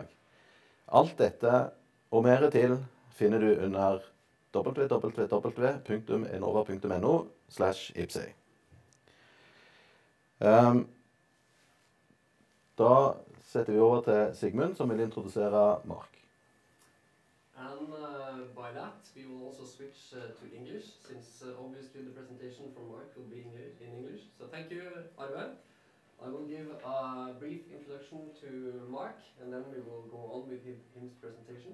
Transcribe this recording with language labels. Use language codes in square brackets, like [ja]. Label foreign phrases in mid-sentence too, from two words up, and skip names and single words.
[no] Alt dette og mer til finner du under www.enova.no/IPCEI. Da setter vi over til Sigmund, som vil introdusere Mark. [en] And by that, we will also switch to English, since obviously the presentation from Mark will be in English. So thank you, Arve. I will give a brief introduction to Mark, and then we will go on with his presentation.